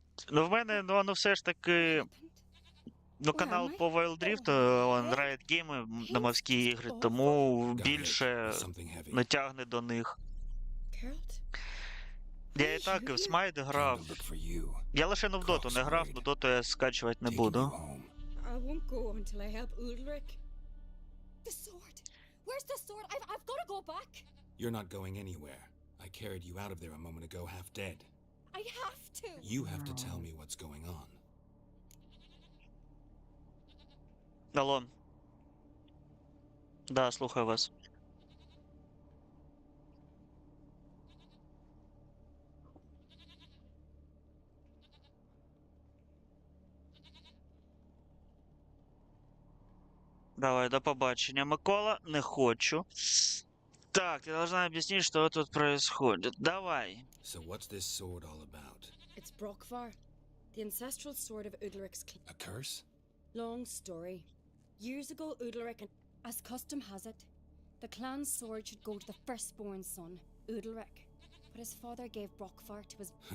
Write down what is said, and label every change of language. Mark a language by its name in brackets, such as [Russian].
[Ukrainian] Ну, в мене, ну, воно все ж таки... Ну, канал по Wild Rift, он Riot Game на морські ігри, тому більше не тягне до них. Я і так і в Смайт грав. Я лише в доту не грав, но доту я скачувати не буду. [English] I won't go until I help Ulrich. The sword! Where's the sword? I've got to go back! You're not going anywhere. I carried you out of there a moment ago half dead. I have to! You have to tell me what's going on. [Ukrainian] Алло. Да, слухаю вас. Давай, до побачення, Микола. Не хочу. [Russian] Так, ты должна объяснить, что тут происходит. [Ukrainian] Давай. [English] So what's this sword all about? It's Brockvar, the ancestral sword of Udalric's clan. A curse? Long story. Years ago, Udalric, as custom has it, the clan's sword should go to the firstborn son, Udalric. But his father gave Brockvar to his...